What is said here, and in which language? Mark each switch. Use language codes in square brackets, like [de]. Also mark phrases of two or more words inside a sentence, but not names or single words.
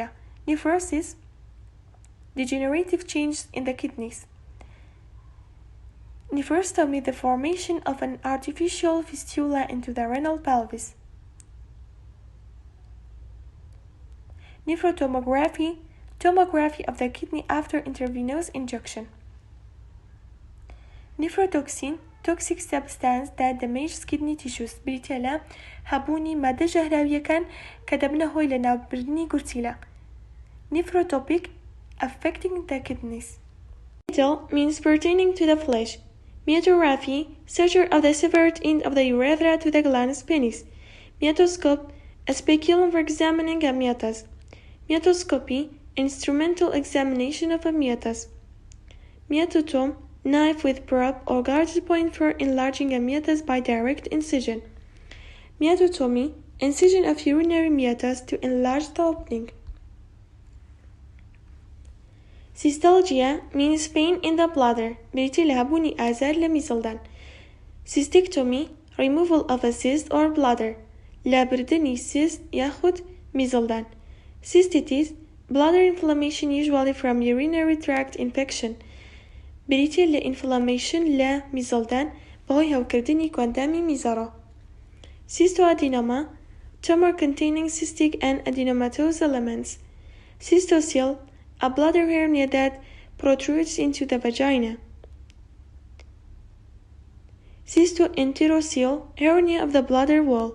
[en] Nephrosis degenerative changes in the kidneys. Nephrostomy the formation of an artificial fistula into the renal pelvis. Nephrotomography tomography of the kidney after intravenous injection. Nephrotoxin toxic substance that damages kidney tissues [ckb] بریتە لە هەبوونی مادە ژەهراویەکان کە دەبنە هۆی لە ناوبردنی گورچیلە. [en] Nephrotopic affecting the kidneys. Metal means pertaining to the flesh. Meatorrhaphy surgery of the severed end of the urethra to the gland's penis. Meatoscope a speculum for examining a meatus. Meatoscopy instrumental examination of a meatus. Meatotome knife with probe or guarded point for enlarging a meatus by direct incision. Meatotomy incision of urinary meatus to enlarge the opening. Cystalgia means pain in the bladder [ckb] بریتە لە هەبوونی ئازار لە میزڵدان. [en] Cystectomy removal of a cyst or bladder [ckb] لابردنی cyst یاخود میزڵدان. [en] Cystitis bladder inflammation usually from urinary tract infection [ckb] بریتە لە inflammation لە میزڵدان بەهۆی هەوکردنی کۆندامی میزەڕۆ. [en] Cystoadenoma tumor containing cystic and adenomatous elements. Cystocele a bladder hernia that protrudes into the vagina. Cystoenterocele hernia of the bladder wall.